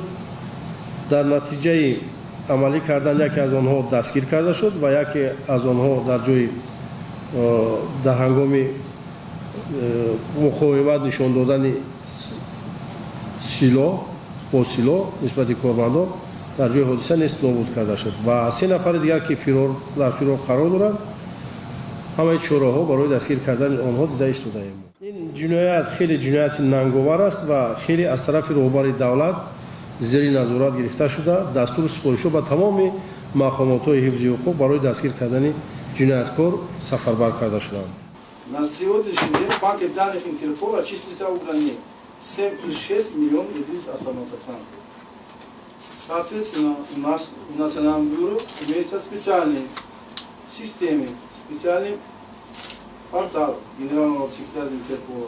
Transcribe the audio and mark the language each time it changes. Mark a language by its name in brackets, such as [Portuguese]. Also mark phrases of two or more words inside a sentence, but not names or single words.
[Tajik] дар натиҷаи амалӣ кардан яке аз онҳо дастгир карда шуд ва яке аз онҳо дар ҷои дар ҳангоми муқовимат нишон додани силоҳ бо силоҳ нисбати кормандон дар ҷои ҳодиса нест нобуд карда шуд ва 3 нафари дигар ки дар фирор қарор доранд ҳамаи чораҳо барои дастгир кардани онҳо дида истодаем. ин ҷиноят хеле ҷинояти нанговар аст ва хеле аз тарафи роҳбари давлат зери назорат гирифта шуда дастури супоришҳо ба тамоми мақомотҳои ҳифзи ҳуқуқ барои дастгир кардани ҷинояткор сафарбар карда шуданд. [Russian] На сегодняшний день в банке данных Интерпола числится около 7,6 миллионов единиц автоматов транспорта. Соответственно, у нас в Национальном бюро имеется специальные системы, специальный портал генерального секретаря Интерпола.